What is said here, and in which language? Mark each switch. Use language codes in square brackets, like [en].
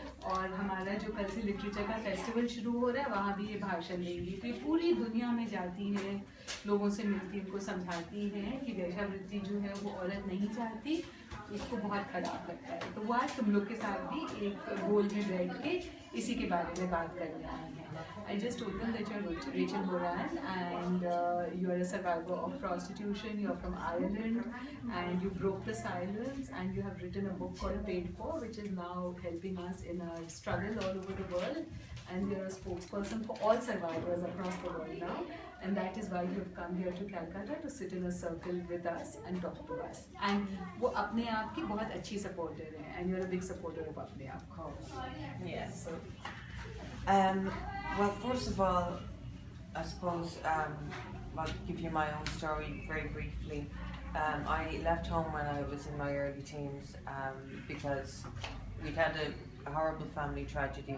[hi] और हमारा जो कल से लिटरेचर का फेस्टिवल शुरू हो रहा है वहाँ भी ये भाषण देंगी, तो ये पूरी दुनिया में जाती है, लोगों से मिलती, उनको समझाती हैं कि वेश्यावृत्ति जो है वो औरत नहीं चाहती, उसको बहुत खराब लगता है। तो वो आज तुम लोग के साथ भी एक गोल में बैठ के इसी के बारे में बात करने आए हैं। [en] I just told them that you're Ruchira Moran and you're a survivor of prostitution, you're from Ireland and you broke the silence and you have written a book called Paid For, which is now helping us in our struggle all over the world, and you're a spokesperson for all survivors across the world now, and that is why you've come here to Kolkata to sit in a circle with us and talk to us. [hi] And वो अपने आप की बहुत अच्छी supporter है, [en] and you're a big supporter of [hi] अपने आप. [en] Yes. Well, first of all, I suppose I'll give you my own story very briefly. I left home when I was in my early teens because we'd had a horrible family tragedy.